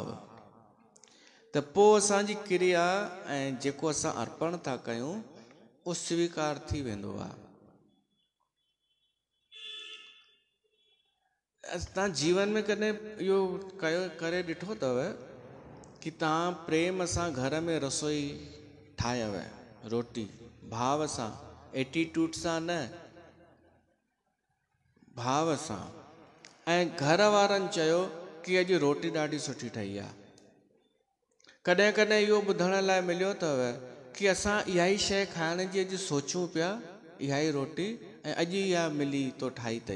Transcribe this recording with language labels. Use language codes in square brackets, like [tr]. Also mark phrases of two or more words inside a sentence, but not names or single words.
[sd] त पोइ असांजी क्रिया ऐं जेको असां अर्पण था कयूं उहो स्वीकार थी वेंदो आहे। तव्हां जीवन में कॾहिं इहो करे ॾिठो अथव कि तव्हां प्रेम सां घर में रसोई ठाहियव, रोटी भाव सां, एटीट्यूड सां न, भाव सां, ऐं घर वारनि चयो कि अॼु रोटी ॾाढी सुठी ठही आहे। कॾहिं कॾहिं इहो ॿुधण लाइ मिलियो अथव कि असां इहा ई शइ खाइण जी अॼु सोचूं पिया, इहा ई रोटी, ऐं अॼु इहा मिली तो ठाही अथई।